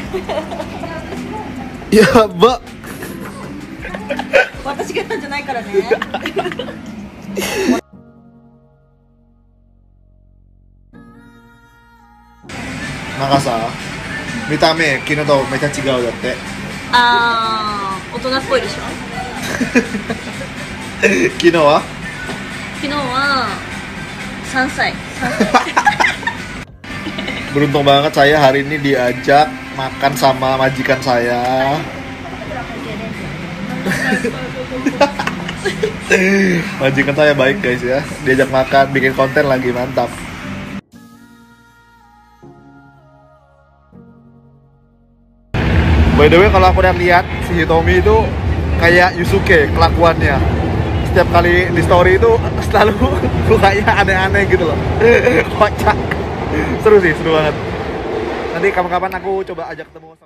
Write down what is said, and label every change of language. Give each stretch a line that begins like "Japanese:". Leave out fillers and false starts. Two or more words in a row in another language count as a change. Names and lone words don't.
Indonesian: Ya ba.
Japanese: 私がやったんじゃないからね。なんかさ、見た目昨日とめっちゃ違うだって。あー、大人っぽいでしょ。昨日は 3歳。
Indonesian: Beruntung banget saya hari ini diajak makan sama majikan saya. Majikan saya baik guys ya, diajak makan, bikin konten lagi, mantap.
English: By the way,
Indonesian: kalau aku udah lihat si Hitomi itu kayak Yusuke kelakuannya. Setiap kali di story itu selalu mukanya aneh-aneh gitu loh. Kocak. Seru banget. Nanti kapan-kapan aku coba ajak ketemu sama